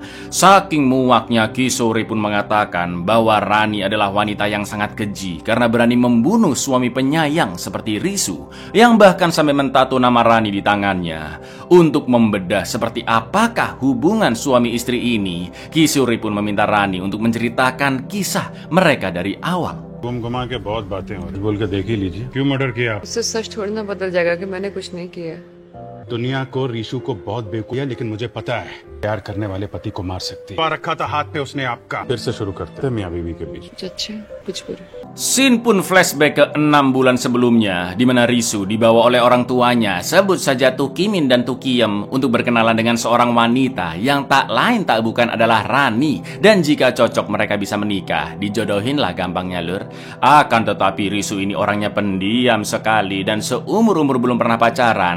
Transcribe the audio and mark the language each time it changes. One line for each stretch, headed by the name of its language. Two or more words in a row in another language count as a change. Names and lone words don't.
Indonesian: Saking muaknya, Kisore pun mengatakan bahwa Rani adalah wanita yang sangat keji karena berani membunuh suami penyayang seperti Risu, yang bahkan sampai mentato nama Rani di tangannya. Untuk membedah seperti apakah hubungan suami istri ini, Kisore pun meminta Rani untuk menceritakan kisah mereka dari awal.
Hindi: गुमगुमा के बहुत बातें हो रही, बोल के देख ही लीजिए। क्यों मर्डर किया? उससे सच थोड़ी ना बदल जाएगा कि मैंने कुछ नहीं किया। दुनिया को रीशु को बहुत बेवकूफ है, लेकिन मुझे पता है प्यार करने वाले पति को मार सकती है। रखा था हाथ पे उसने आपका। फिर से शुरू करते हैं मियां बीवी के बीच। अच्छा, कुछ बुरा।
Indonesian: Scene pun flashback ke 6 bulan sebelumnya, di mana Risu dibawa oleh orang tuanya, sebut saja Tukimin dan Tukiem, untuk berkenalan dengan seorang wanita yang tak lain tak bukan adalah Rani. Dan jika cocok mereka bisa menikah, dijodohin lah gampangnya lur. Akan tetapi Risu ini orangnya pendiam sekali dan seumur-umur belum pernah pacaran.